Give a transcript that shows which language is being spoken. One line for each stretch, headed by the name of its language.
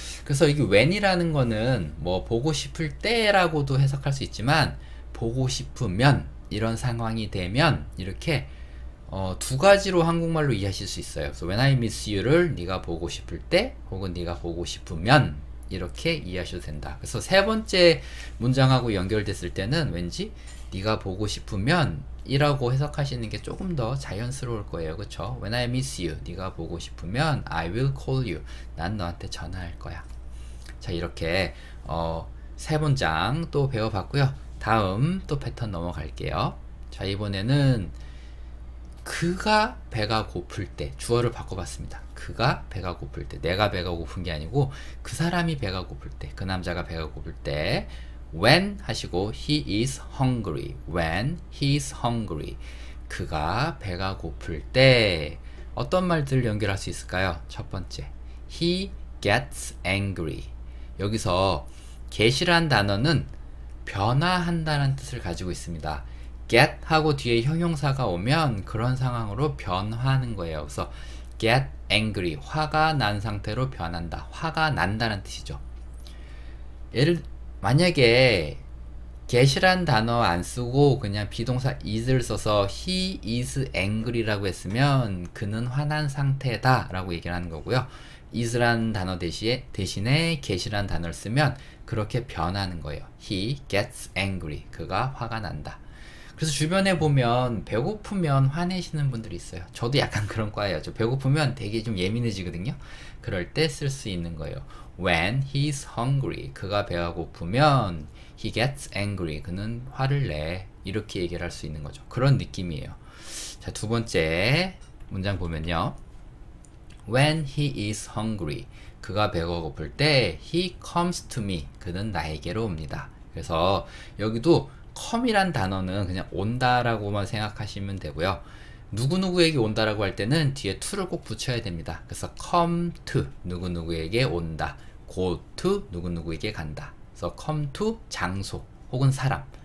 Korean: 그래서 이게 when이라는 거는 뭐 보고 싶을 때라고도 해석할 수 있지만 보고 싶으면 이런 상황이 되면 이렇게 두 가지로 한국말로 이해하실 수 있어요. 그래서
English: when I miss you
Korean: 를 네가 보고 싶을 때 혹은 네가 보고 싶으면 이렇게 이해하셔도 된다. 그래서 세 번째 문장하고 연결됐을 때는 왠지 네가 보고 싶으면 이라고 해석하시는 게 조금 더 자연스러울 거예요. 그쵸?
English: When I miss you,
Korean: 네가 보고 싶으면
English: I will call you,
Korean: 난 너한테 전화할 거야. 자, 이렇게 세 문장 또 배워봤고요. 다음 또 패턴 넘어갈게요. 자, 이번에는 그가 배가 고플 때 주어를 바꿔봤습니다. 그가 배가 고플 때, 내가 배가 고픈 게 아니고 그 사람이 배가 고플 때, 그 남자가 배가 고플 때 when 하시고
English: he is hungry, when he is hungry,
Korean: 그가 배가 고플 때 어떤 말들을 연결할 수 있을까요? 첫 번째,
English: he gets angry.
Korean: 여기서 get이란 단어는 변화한다는 뜻을 가지고 있습니다. get 하고 뒤에 형용사가 오면 그런 상황으로 변화하는 거예요. 그래서
English: get angry,
Korean: 화가 난 상태로 변한다. 화가 난다는 뜻이죠. 만약에 get이란 단어 안 쓰고 그냥 비동사 is를 써서
English: he is angry
Korean: 라고 했으면 그는 화난 상태다 라고 얘기를 하는 거고요. is란 단어 대신에 get이란 단어를 쓰면 그렇게 변하는 거예요.
English: he gets angry,
Korean: 그가 화가 난다. 그래서 주변에 보면 배고프면 화내시는 분들이 있어요. 저도 약간 그런 과예요. 저 배고프면 되게 좀 예민해지거든요. 그럴 때 쓸 수 있는 거예요.
English: When he's hungry,
Korean: 그가 배가 고프면
English: he gets angry,
Korean: 그는 화를 내. 이렇게 얘기를 할 수 있는 거죠. 그런 느낌이에요. 자, 두 번째 문장 보면요.
English: When he is hungry,
Korean: 그가 배가 고플 때
English: he comes to me,
Korean: 그는 나에게로 옵니다. 그래서 여기도 come이란 단어는 그냥 온다라고만 생각하시면 되고요. 누구누구에게 온다라고 할 때는 뒤에 to를 꼭 붙여야 됩니다. 그래서 come to, 누구누구에게 온다. go to 누구누구에게 간다. 그래서 come to 장소 혹은 사람.